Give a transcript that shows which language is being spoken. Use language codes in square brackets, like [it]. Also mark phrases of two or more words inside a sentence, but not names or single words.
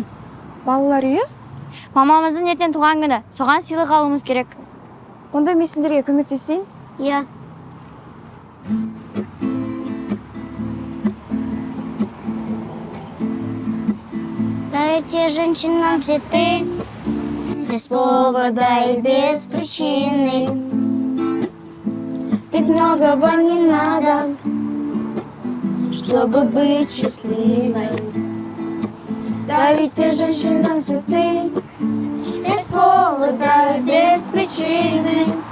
[kk] Балалар үйі? Мамамыздың ертең туған күні. Соған сыйлық алуымыз керек. Онда мен сендерге көмектесейін? Иә. [ru] Дарьте женщинам цветы, без повода и без причины. Ведь многого не надо, чтобы быть счастливой. Дарите женщинам цветы, без повода и без причины.